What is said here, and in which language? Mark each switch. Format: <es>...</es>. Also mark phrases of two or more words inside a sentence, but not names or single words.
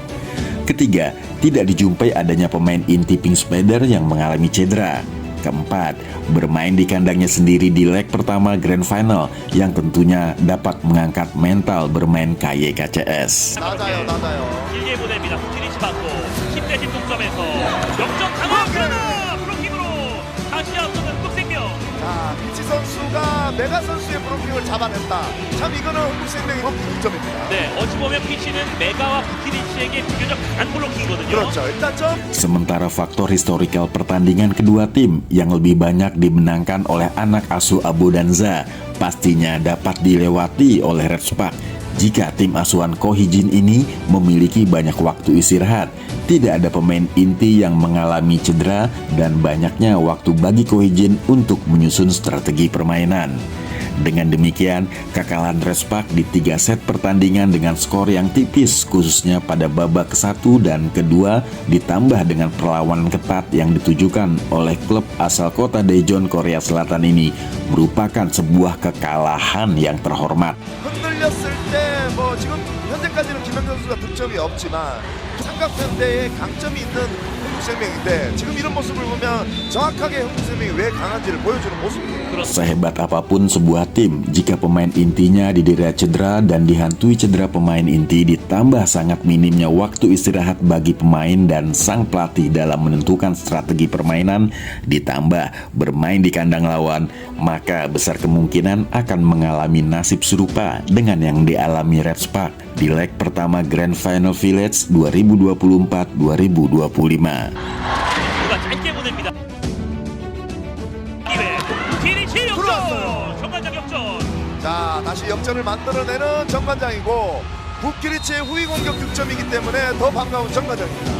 <id>Ketiga, tidak dijumpai adanya pemain inti Pink Spider yang mengalami cedera. Keempat, bermain di kandangnya sendiri di leg pertama Grand Final yang tentunya dapat mengangkat mental bermain KYKCS.</id> <ko>낮아요. 길게 보냅니다. 우키리치 받고 10대 10 동점에서 역전 강화 그러나 브로킹으로 다시 앞서는 흥국생명. 자, 피치 선수가 메가 선수의 브로킹을 잡아냈다. 참 이거는 흥국생명의 브로킹 득점입니다. 네, 어찌 보면 피치는 메가와 우키리치에게 비교적 강한 블로킹이거든요. 그렇죠. 일단 점</ko> <id>Sementara faktor historical pertandingan kedua tim yang lebih banyak dimenangkan oleh anak asuh Abu Danza pastinya dapat dilewati oleh Redspark. Jika tim asuhan Ko Hee-jin ini memiliki banyak waktu istirahat, tidak ada pemain inti yang mengalami cedera, dan banyaknya waktu bagi Ko Hee-jin untuk menyusun strategi permainan. Dengan demikian, kekalahan Redspark di 3 set pertandingan dengan skor yang tipis khususnya pada babak ke-1 dan kedua ditambah dengan perlawanan ketat yang ditujukan oleh klub asal kota Daejeon, Korea Selatan ini merupakan sebuah kekalahan yang terhormat.</id> <ko>흔들렸을 때 뭐 지금 현재까지는 김현경 선수가 득점이 없지만 삼각편대에 강점이 있는 흥국생명인데 지금 이런 모습을 보면 정확하게 흥국생명이 왜 강한지를 보여주는 모습입니다.</ko> <id>Sehebat apapun sebuah tim, jika pemain intinya didera cedera dan dihantui cedera pemain inti ditambah sangat minimnya waktu istirahat bagi pemain dan sang pelatih dalam menentukan strategi permainan, ditambah bermain di kandang lawan, maka besar kemungkinan akan mengalami nasib serupa dengan yang dialami Redspark di leg pertama Grand Final Village 2024-2025.</id> <ko>누가 짧게 보냅니다. 기회 우키리치 역전. 정관장 역전. 자, 다시 역전을 만들어내는 정관장이고 부키리치의 후위 공격 득점이기 때문에 더 반가운 정관장입니다.</ko>